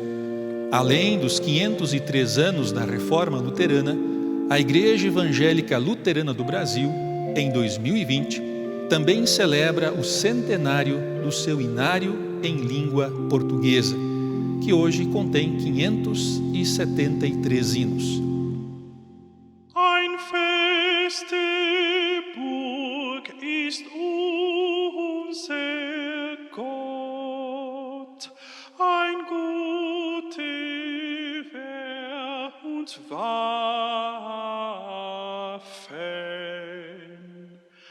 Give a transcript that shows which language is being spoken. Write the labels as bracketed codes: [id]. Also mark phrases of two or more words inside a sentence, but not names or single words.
[pt] Além dos 503 anos da Reforma Luterana, a Igreja Evangélica Luterana do Brasil, em 2020, também celebra o centenário do seu inário em língua portuguesa, que hoje contém 573 hinos. [de] Ein feste Burg ist unser Gott, ein gute Wehr und Waffen.